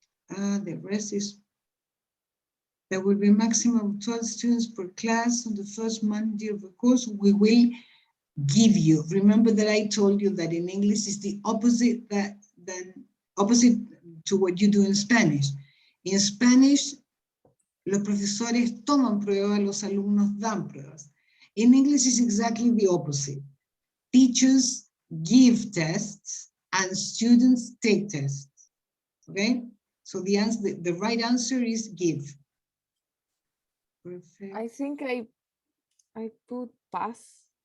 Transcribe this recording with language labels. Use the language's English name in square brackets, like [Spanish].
[English] The rest is, there will be a maximum of 12 students per class on the first Monday of the course. We will give you, remember that I told you that in English is the opposite opposite to what you do in Spanish. In Spanish, [Spanish] los profesores toman pruebas, los alumnos dan pruebas. [English] In English, it's exactly the opposite. Teachers give tests and students take tests, okay? So the answer, the right answer is give. Perfect. I think I put pass.